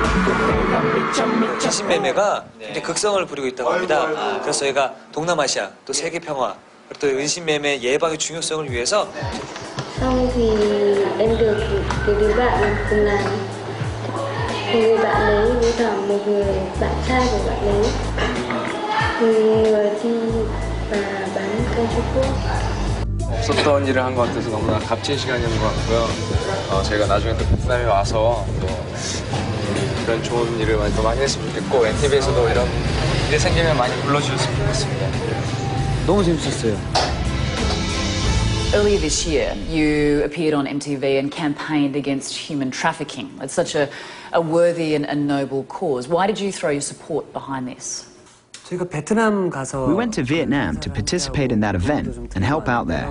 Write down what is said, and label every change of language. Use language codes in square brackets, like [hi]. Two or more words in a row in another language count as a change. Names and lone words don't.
[ko] 인신매매가 굉장히 극성을 부리고 있다고 합니다. 그래서 저희가 동남아시아, 또 세계 평화, 또 인신매매 예방의 중요성을 위해서 [vi] Xong thì em được đứa bạn làm cùng làm. Một người bạn đấy với cả một người bạn trai của bạn đấy, người đi và bán cây Trung Quốc. [ko] 없었던 일을 한 것 같아서 너무나 값진 시간이었던 것 같고요. 제가 나중에 또 베트남에 와서 또 이런 좋은 일을 더 많이 했으면 좋겠고 NTV에서도 이런 일이 생기면 많이 불러주셨으면 좋겠습니다. 너무 재밌었어요. [en] Earlier this year, you appeared on MTV and campaigned against human trafficking. It's such a worthy and noble cause. Why did you throw your support behind this? We went to Vietnam to participate in that event and help out there.